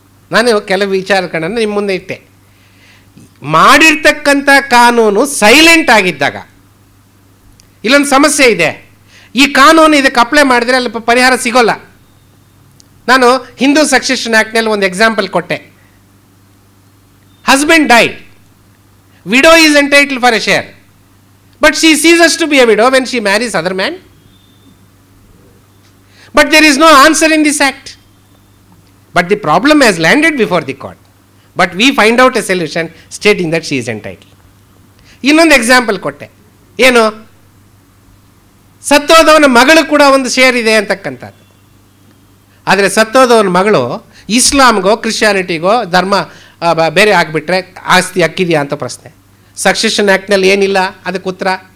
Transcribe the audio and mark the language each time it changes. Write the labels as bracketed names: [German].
[Kannada] ನಾನು ಕೆಲವು ವಿಚಾರಗಳನ್ನು ನಿಮ್ಮ ಮುಂದೆ ಇಟ್ಟೆ. ಮಾಡಿರ್ತಕ್ಕಂಥ ಕಾನೂನು ಸೈಲೆಂಟ್ ಆಗಿದ್ದಾಗ, ಇಲ್ಲೊಂದು ಸಮಸ್ಯೆ ಇದೆ, ಈ ಕಾನೂನು ಇದಕ್ಕೆ ಅಪ್ಲೈ ಮಾಡಿದರೆ ಅಲ್ಲಿ ಪರಿಹಾರ ಸಿಗೋಲ್ಲ. ನಾನು ಹಿಂದೂ ಸಕ್ಸೆಷನ್ ಆ್ಯಕ್ಟ್ನಲ್ಲಿ ಒಂದು ಎಕ್ಸಾಂಪಲ್ ಕೊಟ್ಟೆ. [English] Husband died, widow is entitled for a share, but she ceases to be a widow when she marries other man. But there is no answer in this act. But the problem has landed before the court. But we find out a solution stating that she is entitled. [Kannada] ಇನ್ನೊಂದು example ಕೊಟ್ಟೆ. ಏನು? ಸತ್ತೋದವನ ಮಗಳು ಕೂಡ ಒಂದು share ಇದೆ ಅಂತಕ್ಕಂಥದ್ದು. ಆದರೆ ಸತ್ತೋದವನ ಮಗಳು ಇಸ್ಲಾಮ್ಗೋ ಕ್ರಿಶ್ಚಿಯಾನಿಟಿಗೋ ಧರ್ಮ ಬೇರೆ ಆಗಿಬಿಟ್ರೆ ಆಸ್ತಿ ಹಕ್ಕಿದೆಯಾ ಅಂತ ಪ್ರಶ್ನೆ. ಸಕ್ಸೆಷನ್ ಆ್ಯಕ್ಟ್ನಲ್ಲಿ ಏನಿಲ್ಲ ಅದಕ್ಕೆ ಉತ್ತರ.